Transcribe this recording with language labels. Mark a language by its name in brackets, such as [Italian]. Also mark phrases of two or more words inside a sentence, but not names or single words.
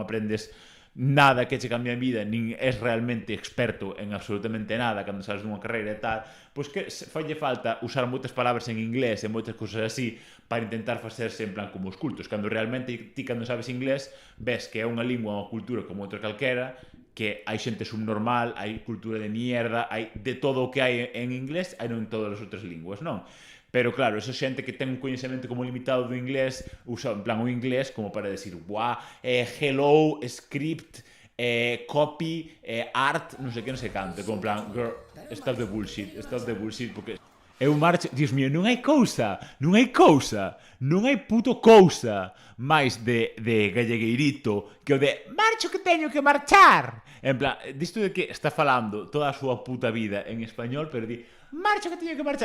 [Galician] aprendes nada que che cambie a vida, nin és realmente experto en absolutamente nada cando sabes dunha carreira e tal, pois que falle falta usar moitas palabras en inglés e moitas cousas así para intentar facerse en plan como os cultos, cando realmente ti cando sabes inglés ves que é unha lingua, unha cultura como outra calquera, que hai xente subnormal, hai cultura de mierda, hai de todo o que hai en inglés, hai non en todas as outras linguas, non? Pero claro, esa xente que ten un coñecemento como limitado do inglés, usa en plan o inglés como para decir, [English] hello, script, copy, art, [Galician] non sei que, non sei canto, como en plan, [English] girl, stop the bullshit, [Galician] porque eu marcho, Dios mío, non hai puto cousa máis de gallegueirito que o de marcho que teño que marchar. En plan, disto de que está falando toda a súa puta vida en español, pero di marcho que teño que marchar.